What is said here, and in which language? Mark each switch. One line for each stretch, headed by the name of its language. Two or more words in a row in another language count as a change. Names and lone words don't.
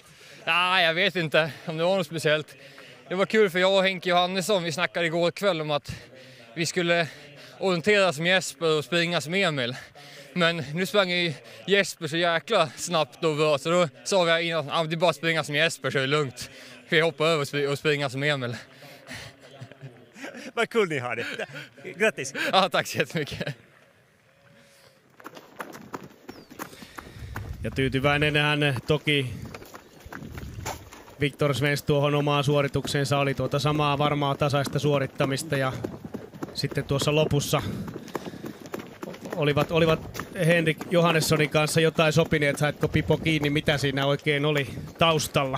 Swedish: Nej, jag vet inte om det var något speciellt. Det var kul för jag och Henke Johannesson, vi snackade igår kväll om att vi skulle orientera som Jesper och springa som Emil. Men nu sprang ju Jesper så jäkla snabbt och bra, så då sa vi innan att det är bara springa som Jesper så är det lugnt. Vi hoppar över och springa som Emil. Vad kul ni har det. Grattis! Ja, tack så jättemycket.
Finnish: Ja tyytyväinen hän toki Viktor Svensk tuohon omaan suoritukseensa oli tuota samaa varmaa tasaista suorittamista ja sitten tuossa lopussa olivat Henrik Johannessonin kanssa jotain sopineet, saitko pipo kiinni, mitä siinä oikein oli taustalla?